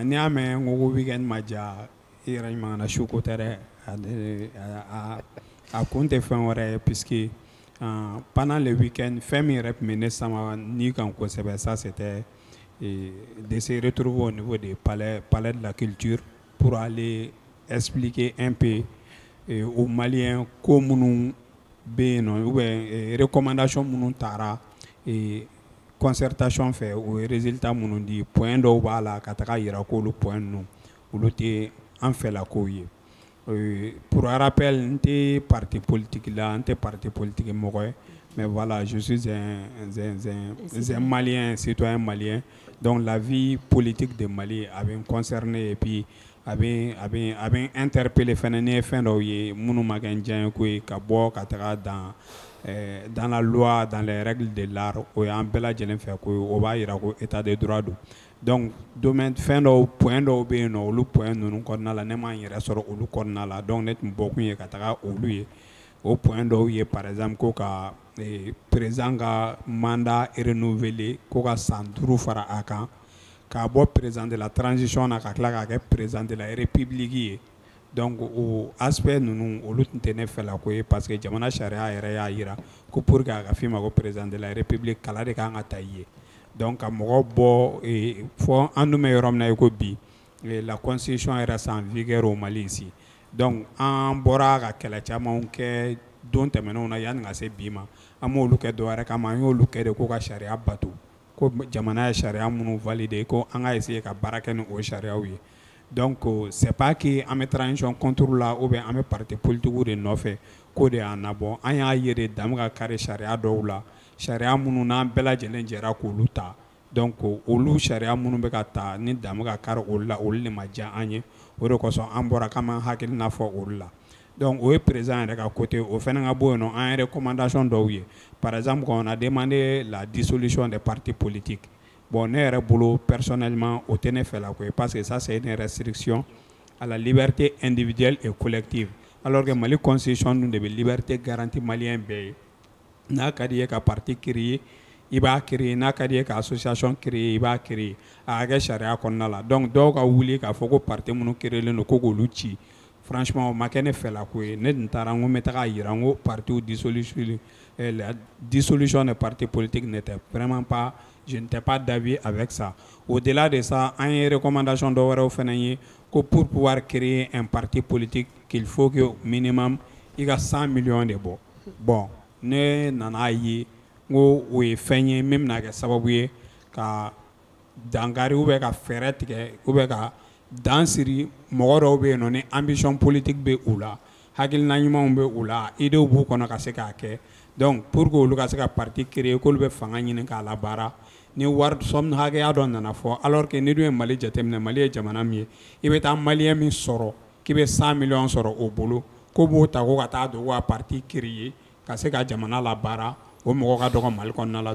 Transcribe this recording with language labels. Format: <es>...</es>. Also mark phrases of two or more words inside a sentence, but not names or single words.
<bm>N'i y'a mɛn n ko weekend ma ja i yɛrɛ ɲuman na su ko tɛ dɛ a kun tɛ fɛn wɛrɛ ye</bm> <fr>puisque pendant le week-end</fr> <bm>fɛn min yɛrɛ tun bɛ ne sama ni kan kosɛbɛ</bm> <fr>ça c'était de se retrouver au niveau du palais de la culture pour aller expliquer un peu aux Maliens</fr> <bm>ko minnu bɛ yen nɔ</bm> <fr>ou bien recommandation</fr> <bm>minnu taara concertation fɛ o résultat minnu di point dɔw b'a la ka taga yira k'olu point ninnu olu tɛ an fɛlakow ye.</bm> <fr>Pour rappel,</fr> <bm>n tɛ</bm> <fr>parti politique</fr> <bm>la, n tɛ</bm> <fr>parti politique</fr> <bm>mɔgɔ ye,</bm> <fr>mais voilà, je suis un Malien, un citoyen malien, donc la vie politique de Mali</fr> <bm>a bɛ n</bm> <fr>concerné et puis</fr> <bm>a bɛ interpellé fɛnɛ ni ye fɛn dɔw ye minnu ma kɛ n diya ye ko ye ka bɔ ka taga</bm> <fr>dans la loi, dans les règles de l'art,</fr> <bm>o y'an bɛɛ lajɛlen fɛ ko o b'a yira ko</bm> <fr>état de droit</fr> <bm>don. Donc domaine fɛn dɔw point dɔw bɛ yen nɔ olu point ninnu kɔnɔna la ne m'an yɛrɛ sɔrɔ olu kɔnɔna la donc ne tun bɔkun ye ka taga olu ye o point dɔw ye</bm> <fr>par exemple</fr> <bm>ko ka président ka mandat renouvelé ko ka san 5 fara a kan k'a bɔ</bm> <fr>président de la transition</fr> <bm>na ka tila k'a kɛ</bm> <fr>président de la république</fr> <bm>ye donc o aspect ninnu olu tun tɛ ne fɛla ko ye</bm> <fr>parce que</fr> <bm>jamana sariya yɛrɛ y'a yira ko</bm> <fr>pour que</fr> <bm>a ka f'i ma ko</bm> <fr>président de la république</fr> <bm>kala de kan ka ta i ye. Donc ka mɔgɔ bɔ fɔ an dun bɛ yɔrɔ min na i ko bi</bm> <fr>la constitution reste en vigueur au Mali ici</fr> <bm>donc an bɔra ka kɛlɛ camanw kɛ don tɛmɛnenw na yanni ka se bi ma an m'olu kɛ dɔwɛrɛ kama an y'olu kɛ de ko ka sariya bato ko jamana ye sariya minnu valide ko an ka essayer ka baara kɛ ni o sariyaw ye donc</bm> <fr>c'est pas que</fr> <bm>an bɛ</bm> <fr>transition contre la ou bien</fr> <bm>an bɛ</bm> <fr>parti politique</fr> <bm>de nɔfɛ ko de y'an nabɔ an y'a ye de dan bɛ ka kari sariya dɔw la sariya minnu n'an bɛɛ lajɛlen jɛra k'olu ta donc olu sariya minnu bɛ ka ta ni dan bɛ ka kari olu la olu de ma diya an ye o de kosɔn an bɔra k'an m'an hakilina fɔ olu la donc o ye président yɛrɛ ka côté o fana ka bɔ yen nɔ an ye recommandation dɔw ye</bm> <fr>par exemple on a demandé la dissolution des partis politiques bon</fr> <bm>ne yɛrɛ bolo personnellement o tɛ ne fɛla ko ye</bm> <fr>parce que ça c'est une restriction à la liberté individuelle et collective alors que</fr> <bm>Mali constitution dun de bɛ</bm> <fr>liberté garantie</fr> <bm>malien bɛɛ ye n'a ka di ye ka parti créer i b'a créer n'a ka di ye ka association créer i b'a créer a ka kɛ sariya kɔnɔna la donc dɔw ka wuli k'a fɔ ko parti minnu créelen don ko k'olu ci franchement o ma kɛ ne fɛla ko ye ne tun taara n ko n bɛ taga yira n ko parti</bm> <fr>la dissolution des partis politiques n'était vraiment pas je n'étais pas d'avis avec ça au-delà de ça</fr> <bm>an ye recommandation dɔ wɛrɛw fana ye ko</bm> <fr>pour pouvoir créer un parti politique qu'il faut que minimum</fr> <bm>i ka</bm> <fr>100 millions de</fr> <bm>bɔ bon ne nana ye n ko o ye fɛn ye min bɛna kɛ sababu ye ka dankari ou bien ka fɛɛrɛ tigɛ ou bien ka dan siri mɔgɔ dɔw bɛ yen nɔ ni ambition politique bɛ u la hakilina ɲumanw bɛ u la idew b'u kɔnɔ ka se k'a kɛ donc pour que olu ka se ka parti créer k'olu bɛ fanga ɲini k'a labaara ni wari somme hakɛya dɔ nana fɔ alors que ni dun ye Mali jateminɛ Mali ye jamana min ye i bɛ taa maliyɛn min sɔrɔ k'i bɛ 100 millions sɔrɔ o bolo ko b'o ta ko ka taa don ko ka parti créer ka se ka jamana la baara o mɔgɔ ka dɔgɔ Mali kɔnɔna la.</bm>